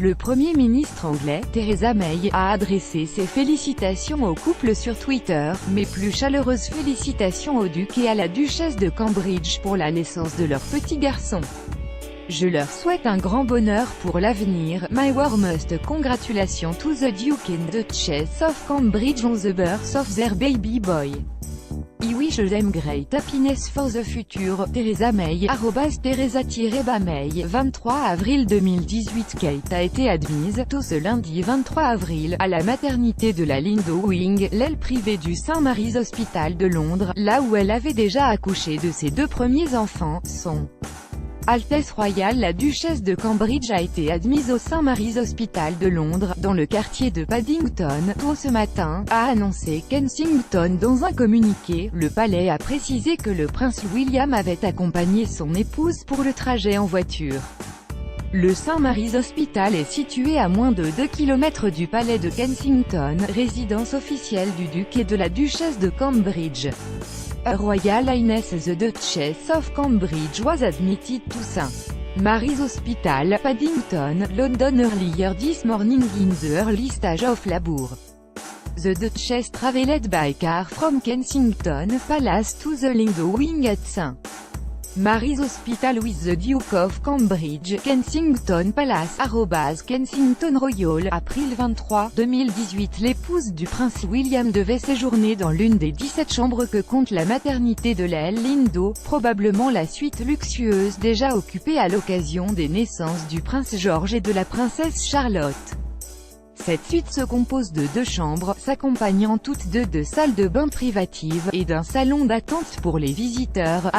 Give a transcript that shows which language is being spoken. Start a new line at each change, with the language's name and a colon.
French: Le Premier ministre anglais, Theresa May, a adressé ses félicitations au couple sur Twitter, mais plus chaleureuses félicitations au duc et à la duchesse de Cambridge pour la naissance de leur petit garçon. Je leur souhaite un grand bonheur pour l'avenir.
English: My warmest congratulations to the Duke and Duchess of Cambridge on the birth of their baby boy. I wish them great happiness for the future.
French: Theresa May, Theresa-May, 23 avril 2018. Kate a été admise, tôt ce lundi 23 avril, à la maternité de la ligne Doing, l'aile privée du St Mary's Hospital de Londres, là où elle avait déjà accouché de ses deux premiers enfants. Son Altesse royale la duchesse de Cambridge a été admise au St Mary's Hospital de Londres, dans le quartier de Paddington, tôt ce matin, a annoncé Kensington dans un communiqué. Le palais a précisé que le prince William avait accompagné son épouse pour le trajet en voiture. Le St Mary's Hospital est situé à moins de 2 km du palais de Kensington, résidence officielle du duc et de la duchesse de Cambridge.
English: Her Royal Highness the Duchess of Cambridge was admitted to St Mary's Hospital, Paddington, London earlier this morning in the early stage of labour. The Duchess travelled by car from Kensington Palace to the Lindo Wing at St Mary's Hospital with the Duke of Cambridge, Kensington Palace, Kensington Royal. April 23, 2018.
French: L'épouse du prince William devait séjourner dans l'une des 17 chambres que compte la maternité de la Lindo, probablement la suite luxueuse déjà occupée à l'occasion des naissances du prince George et de la princesse Charlotte. Cette suite se compose de 2 chambres, s'accompagnant toutes deux de salles de bain privatives, et d'un salon d'attente pour les visiteurs.